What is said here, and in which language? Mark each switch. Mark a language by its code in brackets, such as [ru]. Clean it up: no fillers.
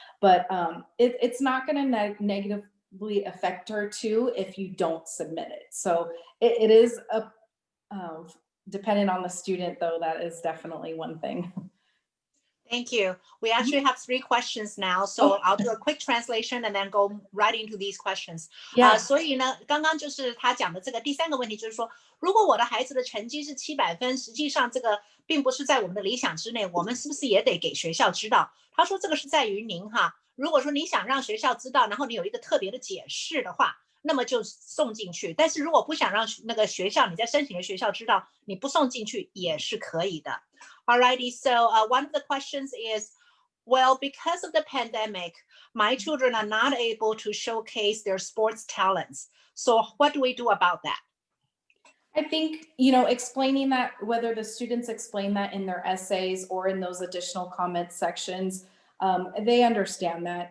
[en] But it's not going to negatively affect her too if you don't submit it. So it is dependent on the student, though. That is definitely one thing. Thank you. We actually have 3 questions now, so I'll do a quick translation and then go right into these questions. Yeah. [zh] 所以呢，刚刚就是他讲的这个第3个问题，就是说，如果我的孩子的成绩是700分，实际上这个并不是在我们的理想之内，我们是不是也得给学校知道？他说这个是在于您哈。如果说你想让学校知道，然后你有一个特别的解释的话，那么就送进去。但是如果不想让那个学校，你在申请的学校知道，你不送进去也是可以的。 [en] Alrighty, so one of the questions is, well, because of the pandemic, my children are not able to showcase their sports talents. So what do we do about that? I think, you know, explaining that, whether the students explain that in their essays or in those additional comment sections, they understand that.